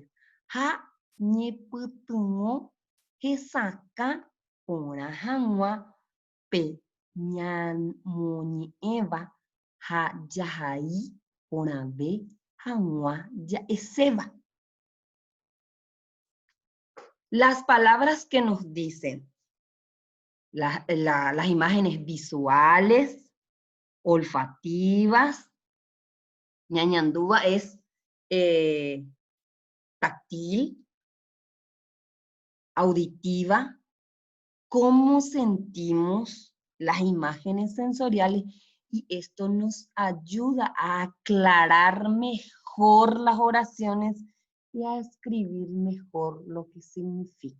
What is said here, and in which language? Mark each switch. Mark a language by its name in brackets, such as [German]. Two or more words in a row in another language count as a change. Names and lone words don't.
[Guarani] Ha ñeputumo, jesaka, orahangua, pe ñamoñe'ẽva ha jahai porãve hag̃ua ja'eséva. [Spanish] Las palabras que nos dicen, las imágenes visuales, olfativas, ñañandúa es táctil, auditiva, cómo sentimos las imágenes sensoriales y esto nos ayuda a aclarar mejor las oraciones y a escribir mejor lo que significa.